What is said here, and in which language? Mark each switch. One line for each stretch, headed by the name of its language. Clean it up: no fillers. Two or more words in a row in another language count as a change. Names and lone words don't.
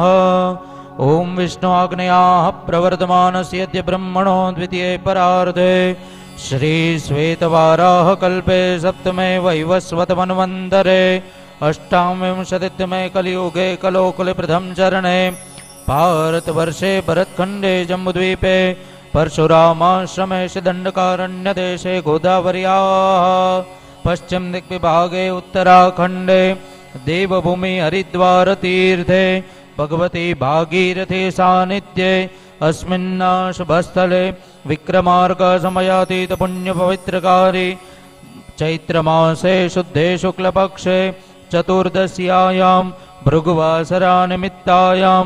Sanskrit: ઓમ વિષ્ણુ આજ્ઞયા પ્રવર્તમાનસ્ય બ્રહ્મણો દ્વિતીય પરાર્ધે શ્રી શ્વેતવારાહ કલ્પે સપ્તમે વૈવસ્વત મન્વંતરે અષ્ટાવિંશતિતમે કલિયુગે કલોકલે પ્રથમ ચરણે ભારતવર્ષે ભરતખંડે જમ્બુદ્વીપે પરશુરામાશ્રમે દંડકારण्य દેશે ગોદાવર્યા पश्चिम दिग्विभागे उत्तराखंडे देवभूमि हरिद्वार तीर्थे भगवती भागीरथी सानिध्ये अस्मिन् शुभस्थले विक्रमार्क समयातीत पुण्य पवित्रकारी चैत्रमासे शुद्धे शुक्लपक्षे चतुर्दश्यायां भृगुवासरा निमित्तायां